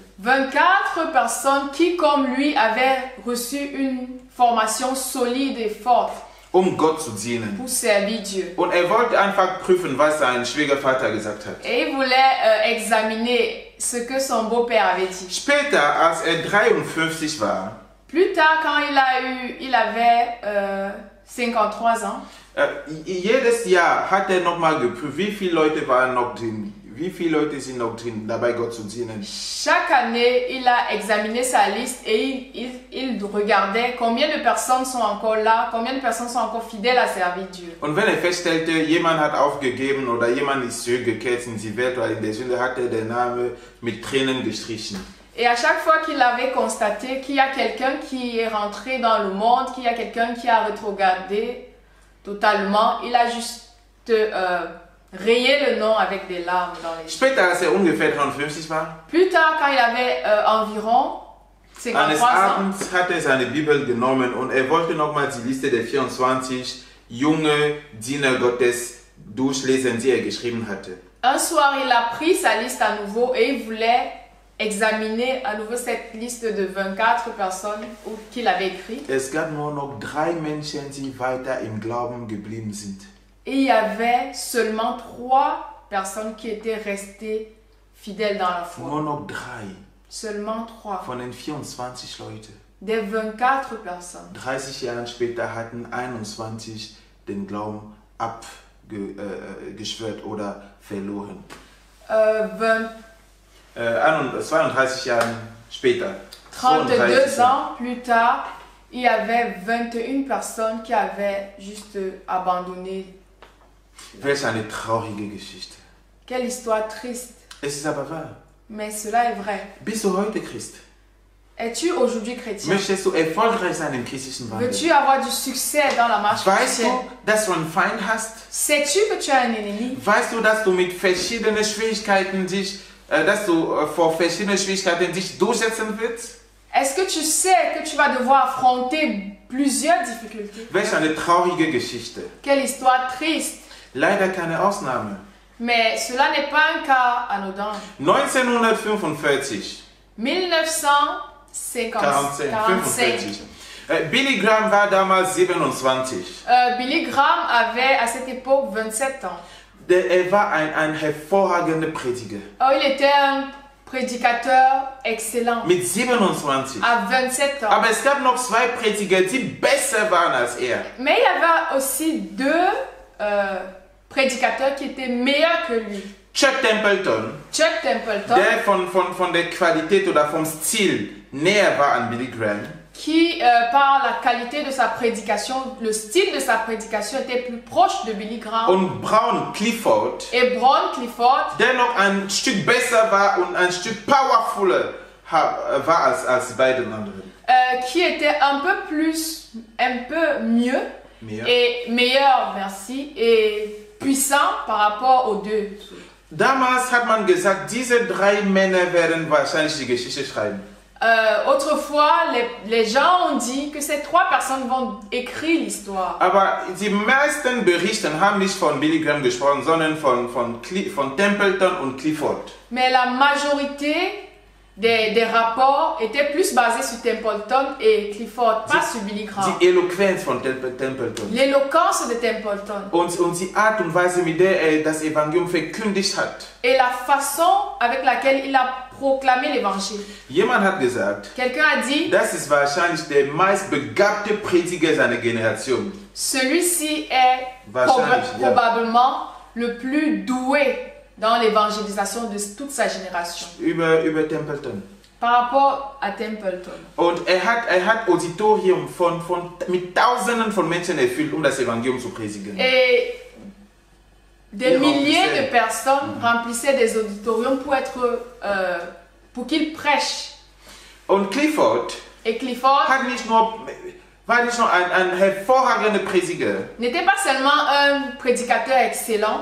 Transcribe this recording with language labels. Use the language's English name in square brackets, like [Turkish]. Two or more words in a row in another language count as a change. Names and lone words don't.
[French] 24 personnes qui, comme lui, avaient reçu une formation solide et forte [German] Gott zu dienen. [French] pour servir Dieu. [German] Und er wollte einfach prüfen, was sein Schwiegervater gesagt hat. [French] Et il voulait examiner ce que son beau-père avait dit. [German] Später, als er 53 war, [French] Plus tard, quand il avait 53 ans, [German] jedes Jahr hat er nochmal geprüft, wie viele Leute waren noch drin, wie viele Leute sind noch drin, dabei Gott zu dienen. [French] chaque année, il a examiné sa liste et il regardait combien de personnes sont encore là, combien de personnes sont encore fidèles à servir Dieu. [German] Und wenn er feststellte, jemand hat aufgegeben oder jemand ist zurückgekehrt in die Welt oder in der Sünde, hat er den Namen mit Tränen gestrichen. [French] Et à chaque fois qu'il avait constaté qu'il y a quelqu'un qui est rentré dans le monde, qu'il y a quelqu'un qui a rétrogradé totalement, il a juste rayé le nom avec des larmes dans les yeux. [German] Später, als er ungefähr 53 war, [French] Plus tard, quand il avait environ [German] eines [French] 53 ans, [German] Abends hat er seine Bibel genommen und er wollte nochmal die Liste der 24 junge Diener Gottes durchlesen, die er geschrieben hatte. [French] un soir, il a pris sa liste à nouveau et il voulait examiner à nouveau cette liste de 24 personnes qu'il avait écrites. [German] Es gab nur noch 3 Menschen, die weiter im Glauben geblieben sind. [French] Et il y avait seulement 3 personnes qui étaient restées fidèles dans la foi. [German] Nur noch 3 [French] Seulement 3. [German] von den 24 Leuten. [French] Des 24 personnes. [German] 30 Jahre später hatten 21 den Glauben abgeschwört oder verloren. 32 Jahre später. [French] 32 ans plus tard, il y avait 21 personnes qui avaient juste abandonné. [German] Welch eine traurige Geschichte. [French] Quelle histoire triste. [German] Es ist aber wahr. [French] Mais cela est vrai. [German] Bist du heute Christ? [French] Es-tu aujourd'hui chrétien? [German] Möchtest du erfolgreich sein im christlichen Wandel? [French] Veux-tu avoir du succès dans la marche [German] Weißt [French] chrétienne? [German] du, dass du einen Feind hast? [French] Sais-tu que tu as un ennemi? [German] Weißt du, dass du mit verschiedenen Schwierigkeiten vor verschiedenen Schwierigkeiten dich durchsetzen willst? [French] Est-ce que tu sais que tu vas devoir affronter plusieurs difficultés? [German] Welch eine traurige Geschichte. [French] Quelle histoire triste. [German] Leider keine Ausnahme. [French] Mais cela n'est pas un cas anodin. 1945. 1945. [German] Billy Graham war damals 27. [French] Billy Graham avait à cette époque 27 ans. [German] Er war ein hervorragender Prediger. [French] Oh, il était un prédicateur excellent. [German] Mit 27. [French] À 27 ans. [German] Aber es gab noch 2 Prediger, die besser waren als er. [French] Mais il y avait aussi 2 prédicateurs qui étaient meilleurs que lui. Chuck Templeton, Chuck Templeton, [German] der von der Qualität oder vom Stil näher war an Billy Graham. [French] Qui, par la qualité de sa prédication, le style de sa prédication était plus proche de Billy Graham. [German] Und Brown Clifford, [French] Et Brown Clifford, [German] der noch ein Stück besser war und ein Stück powerfuller war als die beiden anderen. [French] Qui était un peu mieux et meilleur, merci, et puissant par rapport aux 2. [German] Damals hat man gesagt, diese 3 Männer werden wahrscheinlich die Geschichte schreiben. [French] Autrefois, les gens ont dit que ces 3 personnes vont écrire l'histoire. [German] Aber die meisten Berichten haben nicht von Billy Graham gesprochen, sondern von Templeton und Clifford. [French] Mais la majorité des rapports étaient plus basés sur Templeton et Clifford, pas sur Billy Graham. [German] Die Eloquenz von Templeton. [French] L'éloquence de Templeton. [German] Und die Art und Weise, mit der er das Evangelium verkündigt hat. [French] Et la façon avec laquelle il a proclamé l'évangile. [German] Jemand hat gesagt, [French] Quelqu'un a dit, [German] das ist wahrscheinlich der meistbegabte Prediger seiner Generation. [French] celui-ci est [German] Wahrscheinlich, ja. [French] probablement le plus doué dans l'évangélisation de toute sa génération. [German] Über Templeton. [French] Par rapport à Templeton. [German] Und er hat Auditorium mit Tausenden von Menschen erfüllt, das Evangelium zu predigen. [French] Et des Il milliers remplissait. de personnes remplissaient des auditoriums pour qu'ils prêchent. [German] Und Clifford [French] Et Clifford, [German] hat nicht nur war nicht nur ein hervorragender Prediger. [French] n'était pas seulement un prédicateur excellent,